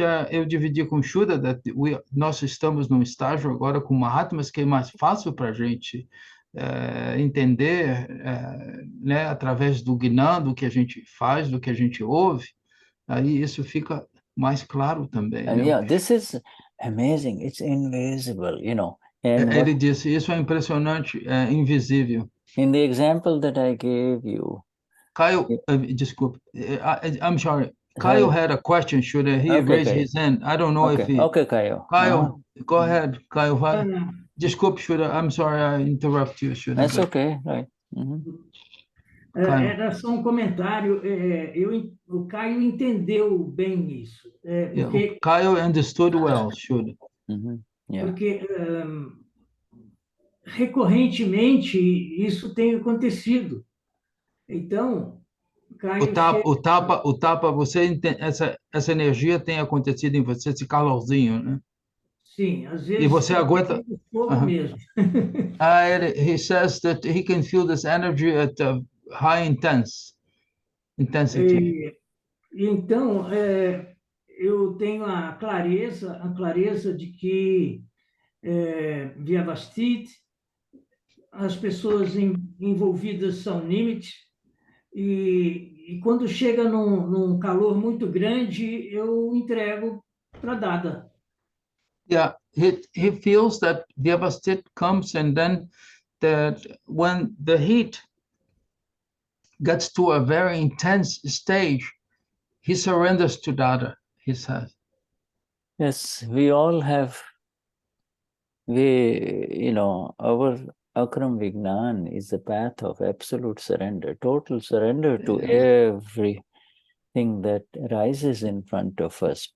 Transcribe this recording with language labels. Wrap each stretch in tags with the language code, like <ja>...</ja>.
<pt>Eu dividi com Shuddha nós estamos num estágio agora com Mahatmas que é mais fácil para a gente entender, né, através do Gnan, do que a gente faz, do que a gente ouve. Aí isso fica mais claro também.</pt> <en>And this is amazing. It's invisible, you know. And</en> <pt>ele disse, isso é impressionante, é invisível.</pt> <en>In the example that I gave you, Caio,</en> <pt>desculpe,</pt> <en>I'm sorry. Caio had a question. Should he raise his hand? I don't know if he. Okay, Caio. Caio, go ahead.</en> <pt>Caio, vai. Desculpe, Shuddha.</pt> <en>I'm sorry I interrupt you, Shuddha. That's okay, right.</en> <pt>Era só um comentário. O Caio entendeu bem isso. Porque</pt> <en>Caio understood well, Shuddha.</en> <pt>Porque recorrentemente isso tem acontecido. Então, Caio o Tapa, você entende, essa energia tem acontecido em você, esse calorzinho, né? Sim, às vezes. E você aguenta. Fogo mesmo.</pt> <en>He says that he can feel this energy at a high intensity.</en> <pt>Então, eu tenho a clareza de que Vyavasthit, as pessoas envolvidas são nímites, e quando chega num calor muito grande, eu entrego para Dada.</pt> <en>Yeah, he feels that Vyavasthit comes, and then that when the heat gets to a very intense stage, he surrenders to Dada, he says. Yes, we all have, our Akram Vignan is the path of absolute surrender, total surrender to everything that rises in front of us.</en>